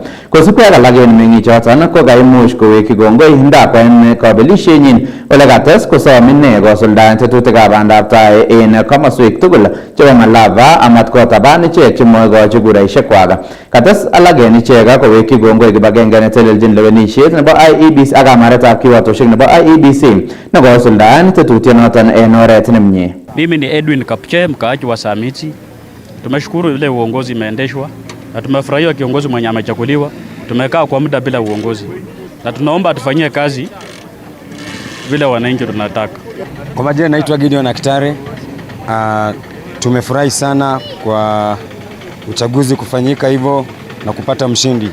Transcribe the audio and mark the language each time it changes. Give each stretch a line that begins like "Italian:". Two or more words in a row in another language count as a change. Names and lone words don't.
Kalenjin: Kosibkei ak alak en meng'ichoton ko kaimuch kowekyi kongoi ndakwa en kabelisienyin ole kates kosom ine kosuldaen tetutikab bandab tai en komoswek tugul chebo Malava amat kotaban ichek chemoikochi kuraisiekwak. Kates alak en ichek kowekyi kongoi kibagenge netelelchin lewenisiet nebo IEBC ak kamaretab kiwatoshek nebo IEBC nekosuldaen tetutyonoton en oret nemie.
Swahili: Mimi ni Edwin Kapche, mkaaji wa Samiti. Tumeshukuru ile uongozi imeendeshwa na tumefurahia kiongozi mwenye amechaguliwa. Tumekaa kwa muda bila uongozi na tunaomba tufanyie kazi vile wananchi tunataka. Kwa majina naitwa Gideon Aktare. Tumefurahi sana kwa uchaguzi kufanyika hivyo na kupata mshindi.